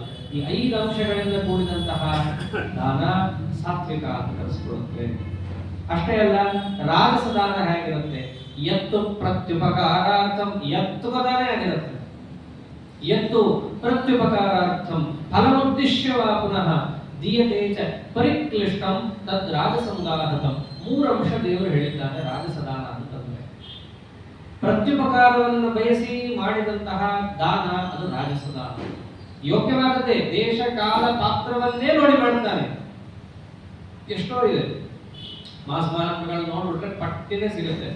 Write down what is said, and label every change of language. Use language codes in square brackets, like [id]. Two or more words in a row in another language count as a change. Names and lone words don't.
[kn] ಈ 5 ಅಂಶಗಳಿಂದ ಕೂಡಿದಂತಹ ದಾನ ಸಾತ್ವಿಕ ಅಂತ ಕರೆಸಿಕೊಳ್ಳುತ್ತೆ. ಅಷ್ಟೇ ಅಲ್ಲ, ರಾಜಸ ದಾನ ಹೇಗಿರುತ್ತೆ? [sa] ಎತ್ತು ಪ್ರತ್ಯುಪಕಾರಾರ್ಥಂ, ಎತ್ತು ದಾನ [kn] ಆಗಿರುತ್ತೆ. [sa] ಎತ್ತು ಪ್ರತ್ಯುಪಕಾರಾರ್ಥಂ ಫಲಮುದ್ದೇಶ್ಯವಾ ಪುನಃ ದೀಯತೆ ಚ ಪರಿಕ್ಲಿಷ್ಟಂ ತದ್ ರಾಜಸಂಗಾಹತಂ. [kn] 3 ಅಂಶ ದೇವರು ಹೇಳಿದ್ದಾರೆ ರಾಜಸ ದಾನ ಅಂತಂದ್ರೆ. ಪ್ರತ್ಯುಪಕಾರವನ್ನು ಬಯಸಿ ಮಾಡಿದಂತಹ ದಾನ ಅದು ರಾಜಸ ದಾನ. ಯೋಗ್ಯವಾದದ್ದೇ, ದೇಶ ಕಾಲ ಪಾತ್ರವನ್ನೇ ನೋಡಿ ಮಾಡ್ತಾನೆ. ಎಷ್ಟೋ ಇದೆ ಮಾಸ ಮಹಾತ್ಮಗಳು ನೋಡ್ಬಿಟ್ರೆ ಪಟ್ಟಿನೇ ಸಿಗುತ್ತೆ.